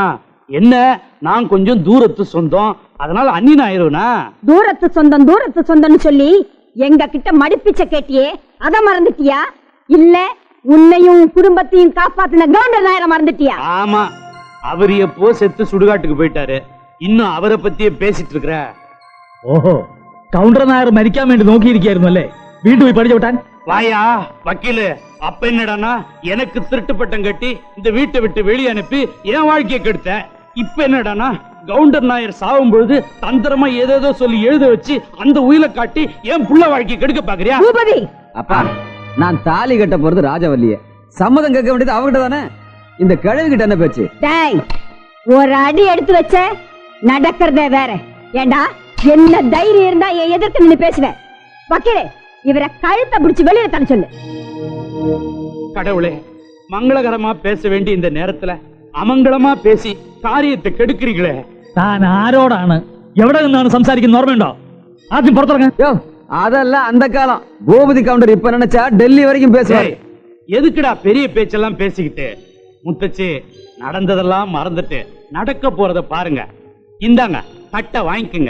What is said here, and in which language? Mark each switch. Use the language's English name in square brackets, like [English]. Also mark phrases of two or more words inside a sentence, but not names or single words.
[Tamil] என்ன, நான் கொஞ்சம் தூரத்து சொந்தம், அதனால அந்நியன் ஆயிருவனா? தூரத்து சொந்தம்னு சொல்லி எங்க கிட்ட மடிப்பிச்ச கேட்டியே, அத மறந்துட்டியா? இல்ல உன்னையும் குடும்பத்தையும் காப்பாத்தின கவுண்டர் நாயரை மறந்துட்டியா? ஆமா, அவர் எப்போ செத்து சுடுகாட்டுக்கு போயிட்டாரு. இன்னும் அவரை பத்தியே பேசிட்டு இருக்கிற. [Malayalam] ഓഹോ കൗണ്ടർ നായർ മരിക്കാൻ വേണ്ടി നോക്കിയിരിക്കായിരുന്നു അല്ലേ? വീണ്ടും പോയി പഠിച്ചു വിട്ടാൻ. [Tamil] வாயா வக்கீலு, அப்ப என்னடானா எனக்கு திருட்டு பட்டம் கட்டி இந்த வீட்டை விட்டு வெளியே அனுப்பி என் வாழ்க்கையை கெடுத்த. இப்ப என்னடானா கவுண்டர் நாயர் சாகும் பொழுது தந்திரமா ஏதேதோ சொல்லி எழுத வச்சு அந்த உயிரை காட்டி என் புள்ள வாழ்க்கையை கெடுக்க பாக்குறியா? பூபதி, அப்பா, நான் தாலி கட்ட போறது ராஜவல்லிய, சம்மதம் கேட்க வேண்டியது அவகிட்ட தானே. இந்த கிழவி கிட்ட என்ன பேச்சு? டேய், ஒரு அடி எடுத்து வச்ச நடக்கிறதே வேற. ஏண்டா, என்ன தைரியம் இருந்தா என் எதிர்த்து நின்னு பேசுவேன்? வக்கீலே, இவரை கழுத்தை பிடிச்சு வெளியில தள்ள சொல்லு. கடவுளே, மங்களகரமா பேச வேண்டிய இந்த நேரத்துல அமங்கலமா பேசி காரியத்தை கெடுக்கிறீங்களே. [Malayalam] താൻ ആരോടാണ്, എവിടെ നിന്നാണ് സംസാരിക്കുന്ന ഓർമ്മയുണ്ടോ? ആദ്യം പുറത്തിറങ്ങാൻ. [Tamil] யோ, அதெல்லாம் அந்த காலம். பூபதி கவுண்டர் இப்ப நினைச்சா டெல்லி வரைக்கும் பேசுவாரு. ஏய், எதுக்குடா பெரிய பேச்செல்லாம் பேசிக்கிட்டு? முத்தச்சி, நடந்ததெல்லாம் மறந்துட்டு நடக்க போறத பாருங்க. இந்தாங்க, கட்டை வாங்கிக்கங்க.